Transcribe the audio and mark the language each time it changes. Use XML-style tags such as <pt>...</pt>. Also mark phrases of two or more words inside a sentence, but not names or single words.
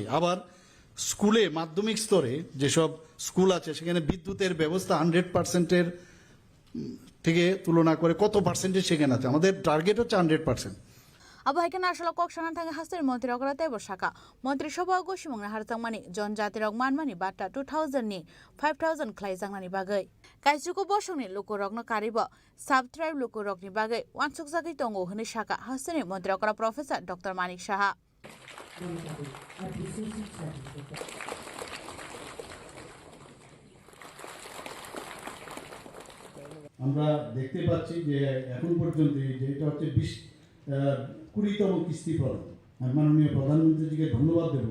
<bn>আবার স্কুলে মাধ্যমিক স্তরে যেসব স্কুল আছে সেখানে বিদ্যুতের ব্যবস্থা 100%-এর থেকে তুলনা করে কত পার্সেন্টেজ সেখানে আছে, আমাদের টার্গেট হচ্ছে 100%।</bn> <trp>আবহাইকে আসলে কক সানান থাকে হাস্তের মন্ত্রী অগ্রতে বসাকা মন্ত্রিসভা গসিমংনা হারজাংমানি জনজাতি রক মানমানি বাটা 2000 ni 5000 খ্লাইজাংনানি বাগै কাইजुको बसंनि लोकरकनो कारिब</trp> <en>sub tribe</en> <trp>लोकरकनि बागै वानसुक जागै दंगो होनो साका हास्तेनि मन्त्री अग्रा प्रफेसर डॉक्टर मानिक साहा।</trp> <bn>আমরা দেখতে পাচ্ছি যে এখন পর্যন্ত যেটা হচ্ছে 20তম কিস্তি প্রদান, আমি মাননীয় প্রধানমন্ত্রীজিকে ধন্যবাদ দেব।</bn>